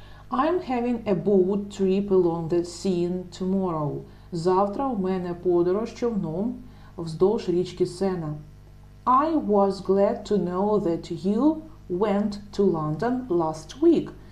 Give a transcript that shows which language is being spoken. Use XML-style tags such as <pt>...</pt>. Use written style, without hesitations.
<en>I'm having a boat trip along the Seine tomorrow.</en> <uk>Завтра у мене подорож човном вздовж річки Сена.</uk> <en>I was glad to know that you went to London last week.</en>